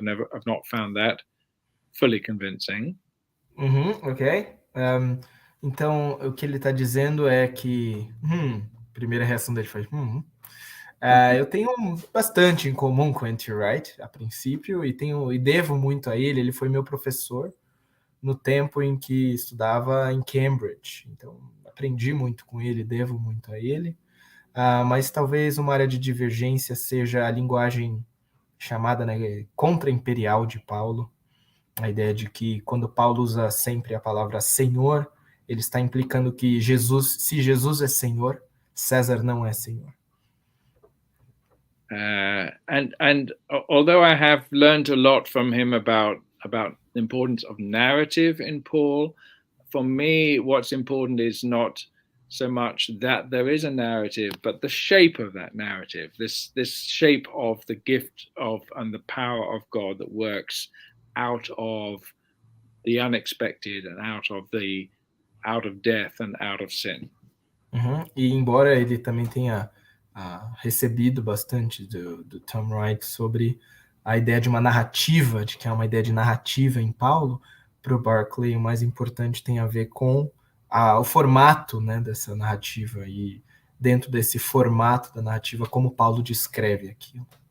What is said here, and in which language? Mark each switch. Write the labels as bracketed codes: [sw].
[en] I've not found that fully convincing. Ok. [pt] Então, o que ele está dizendo é que... primeira reação dele foi... eu tenho bastante em comum com N.T. Wright, a princípio, e devo muito a ele. Ele foi meu professor no tempo em que estudava em Cambridge. Então, aprendi muito com ele, devo muito a ele. Mas talvez uma área de divergência seja a linguagem chamada, né, contra-imperial de Paulo. A ideia de que quando Paulo usa sempre a palavra Senhor, ele está implicando que se Jesus é Senhor, César não é Senhor. [en] And although I have learned a lot from him about the importance of narrative in Paul, for me, what's important is not so much that there is a narrative, but the shape of that narrative, this shape of the gift of and the power of God that works out of the unexpected and out of death and out of sin. [pt] E embora ele também tenha recebido bastante do Tom Wright sobre a ideia de uma narrativa, de que há uma ideia de narrativa em Paulo, para o Barclay o mais importante tem a ver com o formato, né, dessa narrativa e dentro desse formato da narrativa, como Paulo descreve aquilo.